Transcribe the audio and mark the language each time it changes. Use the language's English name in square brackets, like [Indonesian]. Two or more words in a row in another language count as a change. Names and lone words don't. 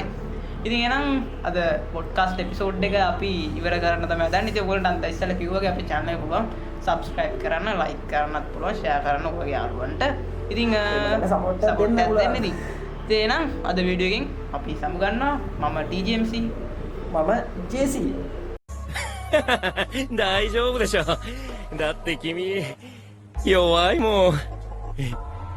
[Sinhala] ඉතින් එහෙනම් අද [English] podcast episode [Sinhala] එක අපි ඉවර කරන්න තමයි හදන්නේ. ඉතින් ඔයගොල්ලන්ට අන්ත ඉස්සෙල්ලා කිව්වාගේ අපේ channel එක පුළුවන් subscribe කරන්න, like කරන්නත් පුළුවන්, share කරන්න ඔයගේ යාළුවන්ට. ඉතින් support දෙන්න ඉතින්. ඉතින් එහෙනම් අද වීඩියෝ එකෙන් අපි සමු ගන්නවා. මම TGMC මම JC [Japanese] 大丈夫でしょ。だって君弱いもん。